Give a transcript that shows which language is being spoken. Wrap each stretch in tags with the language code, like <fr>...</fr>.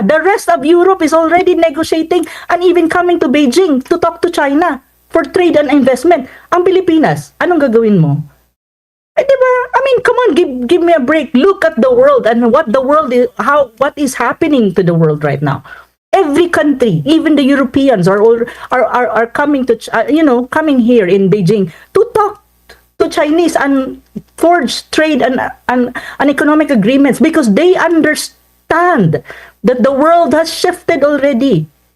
<en>The rest of Europe is already negotiating and even coming to Beijing to talk to China for trade and investment.</en> <tl>Ang Pilipinas, anong gagawin mo? Diba?</tl> <en>I mean, come on, give me a break. Look at the world and what is happening to the world right now. Every country, even the Europeans are coming to coming here in Beijing to talk to Chinese and forge trade and economic agreements because they understand that the world has shifted already.</en>